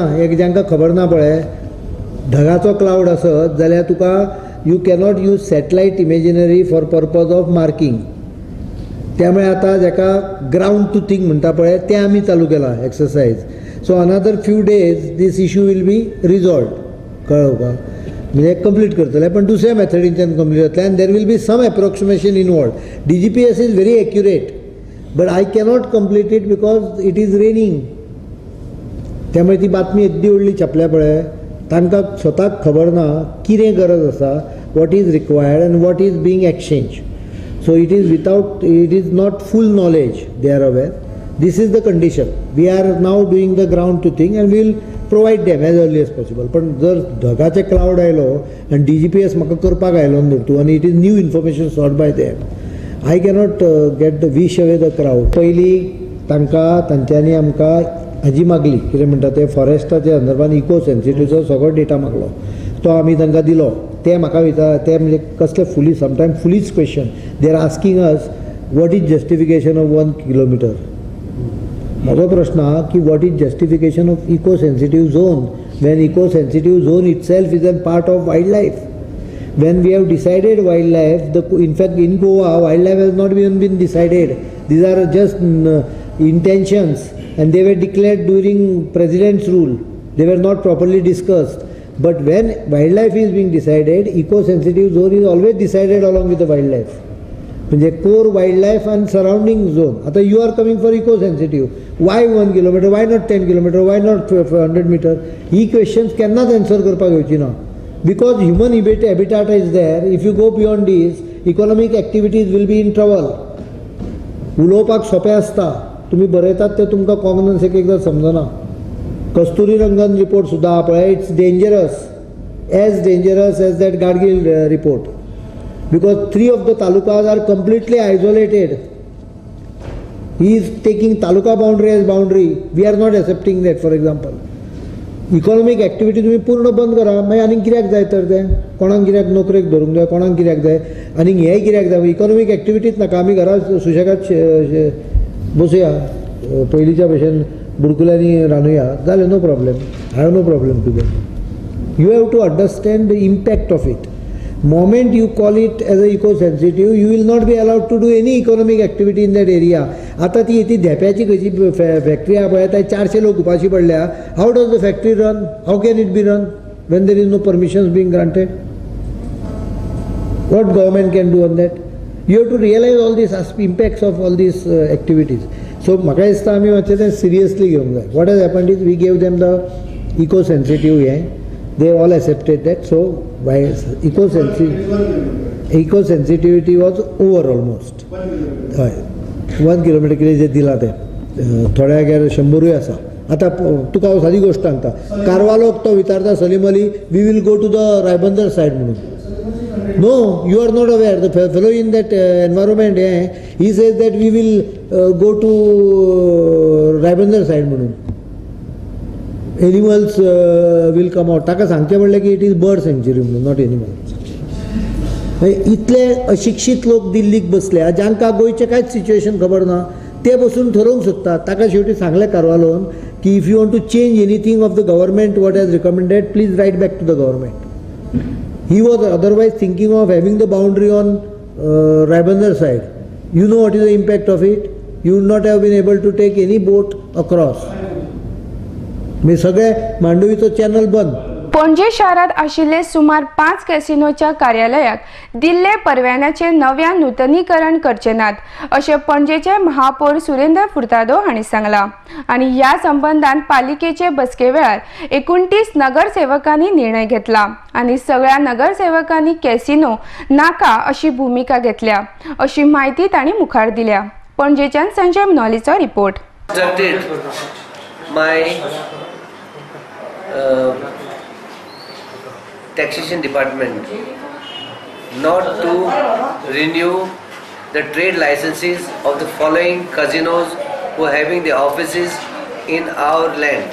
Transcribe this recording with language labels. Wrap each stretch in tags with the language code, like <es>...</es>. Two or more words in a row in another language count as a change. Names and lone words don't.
<kok>एक जांकां खबर ना पळय, ढगाचो क्लावड आसत जाल्यार तुका</kok> <en>you cannot use satellite imaginary for purpose of marking.</en> <kok>त्यामुळे आता जाका</kok> <en>ground truthing</en> <kok>म्हणटा पळय ते आमी चालू केला एक्सरसाइज.</kok> <en>so another few days this issue will be resolved.</en> <kok>कळ्ळें का? म्हणजे कंप्लीट करतले पण दुसऱ्या मेथडींच्यान कंप्लीट जातलें आनी</kok> <en>there will be some approximation involved. DGPS is very accurate but I cannot complete it because it is raining.</en> <kok>त्यामुळे ती बातमी येद्दी व्हडली छापल्या पळय तांकां स्वताक खबर ना कितें गरज आसा</kok> <en>what is required and what is being exchanged. So it is not full knowledge, they are aware. This is the condition. We are now doing the ground to thing and we will provide them as early as possible.</en> <kok>पण जर ढगाचे क्लाउड आयलो</kok> <en>and</en> <kok>DGPS म्हाका करपाक आयलो न्हू</kok> <en>and it is new information sought by them, I cannot get the wish away the crowd.</en> <kok>पयलीं तांच्यांनी आमकां हाजी मागली, कितें म्हणटा ते फॉरेस्टाच्या संदर्भान इको सेन्सिटिव्हचो सगळो डेटा मागलो, तो आमी तांकां दिलो. ते म्हाका विचार ते म्हणजे कसले</kok> <en>fully sometime fullich question. they are asking us what is justification of 1 kilometer.</en> <kok>म्हजो प्रश्न आहा की</kok> <en>what is justification of eco sensitive zone when eco sensitive zone itself is a part of wildlife. When we have decided wildlife, in fact in Goa wildlife has not even been decided. These are just intentions and they were declared during president's rule. They were not properly discussed. But when wildlife is being decided, eco sensitive zone is always decided along with the wildlife. म्हणजे core wildlife and surrounding zone. आता you are coming for eco sensitive. Why 1 kilometer? Why not 10 kilometer? Why not 100 meter?</en> <kok>ही questions केन्नाच answer करपाक येवची ना.</kok> <en>Because human habitat is there. If you go beyond this, economic activities will be in trouble.</en> <kok>उलोवपाक सोंपें आसता, तुमी बरयतात ते तुमकां कॉग्नन्स एकदां समजना. कस्तुरी रंगन रिपोर्ट सुद्दां आहा पळय,</kok> <en>it's dangerous, as dangerous as that Gadgil report. Because 3 of the talukas are completely isolated. He is taking taluka boundary as boundary. We are not accepting that, for example. Economic activity</en> <kok>तुम्ही पूर्ण बंद करा, मागीर आनीक कित्याक जाय तर तें? कोणाक कित्याक नोकरेक धरूंक जाय, कोणाक कित्याक जाय, आनीक हेंय कित्याक जाय?</kok> <en>economic activity</en> <kok>नाका, आमी घरा सुशेगाद बसुया, पयलींच्या भशेन बुडकुल्यांनी रांदुया, जालें,</kok> <en>no problem. I have no problem to that. You have to understand the impact of it. Moment you call it as a eco-sensitive, you will not be allowed to do any economic activity in that area.</en> <kok>आता ती धेप्याची खंयची फॅक्टरी आहा पळय, थंय 400 लोक उपाशी पडल्या.</kok> <en>how does the factory run? how can it be run when there is no permissions being granted? What government can do on that? You have to realize all these impacts of all these activities.</en> <kok>So म्हाका दिसता आमी मातशें तें सिरियसली घेवंक जाय.</kok> <en>What has happened is we gave them the eco-sensitive हें. They all accepted that. So eco sensitivity was over almost.</en> <kok>1 kilometer कितें जे दिला तें थोड्याक 100 आसा. आतां तुका हांव सादी गोश्ट सांगता, कारवालोक तो विचारता सलीम अली,</kok> <en>we will go to the Raibandar side</en> <kok>म्हणून.</kok> <en>no, you are not aware. the fellow in that environment he says that we will go to Raibandar side म्हणून. animals will come out.</en> <kok>ताका सांगचें पडलें की</kok> <en>it is bird sanctuary</en> <kok>म्हणून,</kok> <en>not animals.</en> <kok>इतले अशिक्षीत लोक दिल्लीक बसल्या, जांकां गोंयचें कांयच सिच्युएशन खबर ना, ते बसून ठरोवंक सोदतात. ताका शेवटी सांगलें कारवालोन की</kok> <en>if you want to change anything of the government what has recommended, please write back to the government. he was otherwise thinking of having the boundary on Raibandar side. you know what is the impact of it? you would not have been able to take any boat across.</en> <kok>मी सगळे मांडवीचो चॅनल बंद. पणजे शहरात आशिल्ले सुमार 5 कॅसिनोच्या कार्यालयाक दिल्ले परवान्याचे नव्यान नूतनीकरण करचे नात, अशें पणजेचे महापौर सुरेंद्र फुर्तादो हांणी सांगला. आनी ह्या संबंधान पालिकेचे बसके वेळार 29 नगरसेवकांनी निर्णय घेतला आनी सगळ्या नगरसेवकांनी कॅसिनो नाका अशी भूमिका घेतल्या, अशी माहिती तांणी मुखार दिल्या. पणजेच्यान संजय मनोलीचो रिपोर्ट.</kok> <en>Taxation Department not to renew the trade licenses of the following casinos who are having their offices in our land.</en>